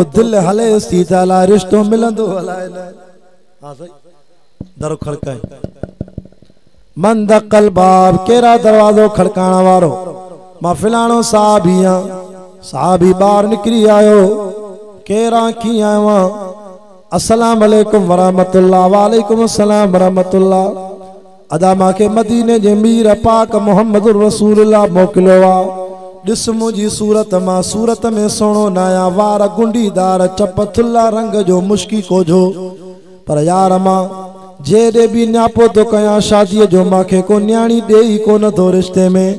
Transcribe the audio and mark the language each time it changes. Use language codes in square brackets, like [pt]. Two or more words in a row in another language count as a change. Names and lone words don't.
[sd] दिल हले सी त अलाए रिश्तो मिलंदो अलाए न। हाँ सही। दर खड़काए, [ar] من دق الباب, [sd] केरा दरवाज़ो खड़काइण वारो? मां फिलाणो साहबी आं। साहबी ॿाहिरि निकिरी आयो। केरा कीअं आयो आं? [ar] السلام عليكم ورحمة الله. وعليكم السلام ورحمة الله. [sd] अदा मांखे मदीने जे मीर पाक मोहम्मद रसूलुल्लाह मोकिलियो आहे। ॾिस मुंहिंजी सूरत, मां सूरत में सोणो न आहियां, वार गुंडीदार, चप थुल्ला, रंग जो मुश्की कोझो, पर यार मां जेॾे बि न्यापो तो कयां शादीअ जो, मांखे को न्याणी ॾे ई कोन थो रिश्ते में।